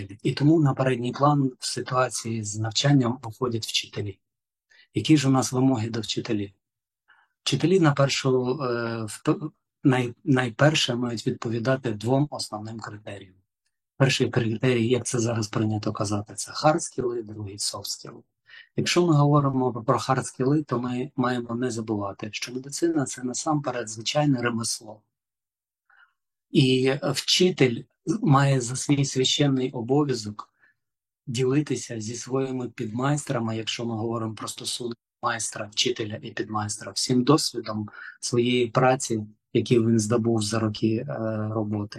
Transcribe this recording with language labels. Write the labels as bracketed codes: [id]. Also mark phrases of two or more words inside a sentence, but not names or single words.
[uk] І тому на передній план в ситуації з навчанням виходять вчителі. Які ж у нас вимоги до вчителів? Вчителі найперше мають відповідати двом основним критеріям. Перший критерій, як це зараз прийнято казати, це hard-skills, другий soft-skills. Якщо ми говоримо про hard-skills, то ми маємо не забувати, що медицина – це насамперед звичайне ремесло. І вчитель має за свій священний обов'язок ділитися зі своїми підмайстрами, якщо ми говоримо про стосунок майстра, вчителя і підмайстра, всім досвідом своєї праці, який він здобув за роки роботи.